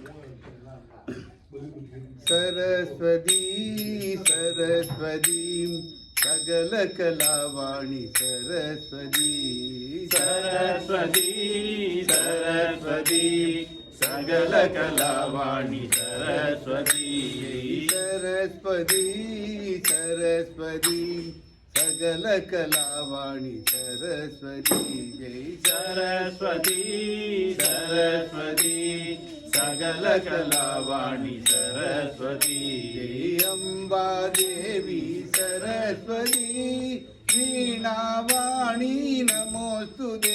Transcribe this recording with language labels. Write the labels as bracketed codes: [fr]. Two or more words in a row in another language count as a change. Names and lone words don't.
[te] సరస్వతీ సరస్వతీ సకల కళావాణి సరస్వతీ సరస్వతీ సరస్వతీ సకల కళావాణి సరస్వతీ సరస్వతీ సరస్వతీ [ta] சகல கலாவாணி சரஸ்வதி ஜெய் சரஸ்வதி சரஸ்வதி சகல கலாவாணி சரஸ்வதி ஜெய் அம்பா தேவி சரஸ்வதி வீணாவாணி நமோஸ்துதே